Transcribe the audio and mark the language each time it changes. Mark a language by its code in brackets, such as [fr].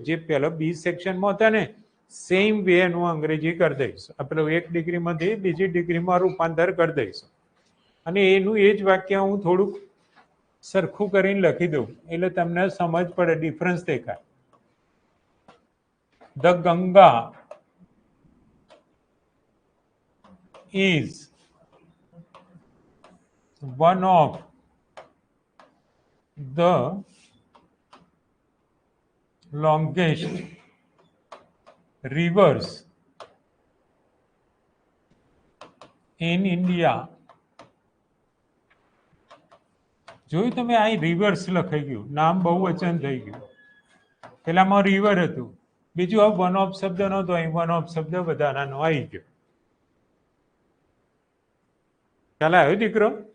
[gu] જે પહેલા બી સેક્શનમાં હતા ને [en] same way [gu] એનું અંગ્રેજી કરી દઈશું. આપણે એક ડિગ્રીમાંથી બીજી ડિગ્રીમાં રૂપાંતર કરી દઈશું, અને એનું એ જ વાક્ય હું થોડુંક સરખું કરીને લખી દઉં એટલે તમને સમજ પડે, ડિફરન્સ દેખાય. [en] The Ganga is one of the longest rivers in India [gu] જોયું તમે, આ રિવર્સ લખાઈ ગયું, નામ બહુવચન થઈ ગયું. પેલામાં રિવર હતું, બીજું આ વન ઓફ શબ્દ નહોતો, અહીં વન ઓફ શબ્દ વધારાનો આવી ગયો. ખ્યાલ આવ્યો દીકરો?